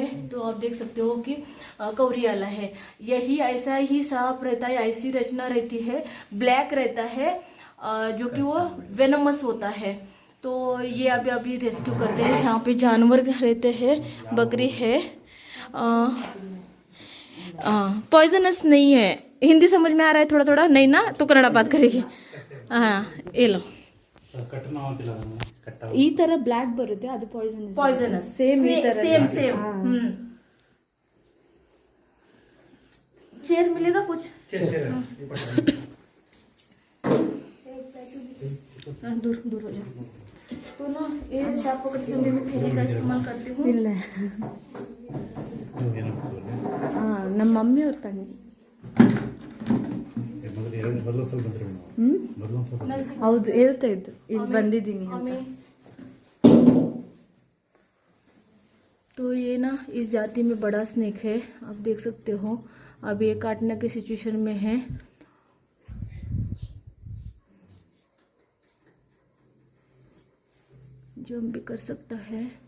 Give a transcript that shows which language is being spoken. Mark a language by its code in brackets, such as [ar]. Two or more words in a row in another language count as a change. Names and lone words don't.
[hi] तो आप देख सकते हो कि कौरियाला है। यही ऐसा ही सांप रहता है, ऐसी रचना रहती है, ब्लैक रहता है, जो कि वो वेनमस होता है। तो ये अभी रेस्क्यू करते हैं। यहाँ पे जानवर रहते हैं, बकरी है, पॉइजनस नहीं है। हिंदी समझ में आ रहा है थोड़ा थोड़ा? नहीं ना, तो कन्नड़ा बात करेगी। हाँ ये लो, [kn] ಈ ತರ ಬ್ಲಾಕ್ ಬರುತ್ತೆ, ಅದು पॉइजनस ಸೇಮ್ ಈ ತರ [en] same chair [hi] मिलेगा कुछ? दूर दूर हो जाओ। तो ना ये सांप पकड़ते समय मैं थैली का इस्तेमाल करती हूँ। [kn] ಇಲ್ಲ ನಮ್ಮ ಮಮ್ಮಿ ಅವ್ರ ತಂಗಿ ಹೌದು ಹೇಳ್ತಾ ಇದ್ರು, ಇಲ್ಲಿ ಬಂದಿದ್ದೀನಿ ಅಂತ। [hi] तो ये ना इस जाति में बड़ा स्नेक है, आप देख सकते हो। अब ये काटने की सिचुएशन में है। जंप भी कर सकता है।